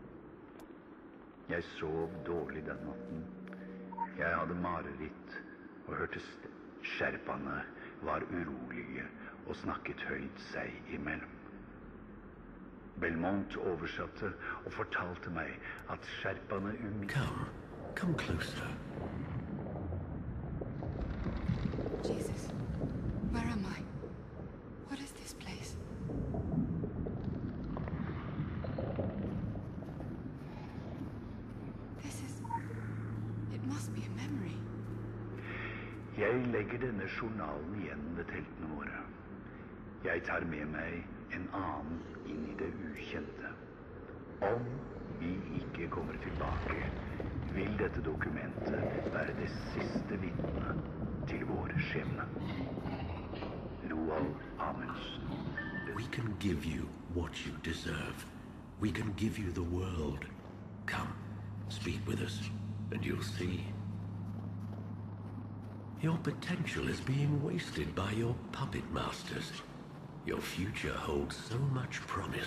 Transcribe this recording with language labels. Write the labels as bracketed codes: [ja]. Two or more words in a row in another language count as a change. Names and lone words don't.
[no] Jeg sov dårlig den natten, Jeg hadde mareritt og hørte sherpaene var urolige og snakket høyt seg imellom. Belmont oversatte og fortalte meg at sherpaene [en] Come closer. Jesus, where am I? What is this place? It must be a memory. [no] Jeg legger denne journalen igjen ved teltene våre. Jeg tar med meg en annen inn i det ukjente. Om vi ikke kommer tilbake, vil dette dokumentet være det siste vitne til våre skjebne. Roald Amundsen. [en] We can give you what you deserve. We can give you the world. Come, speak with us, and you'll see. Your potential is being wasted by your puppet masters. Your future holds so much promise.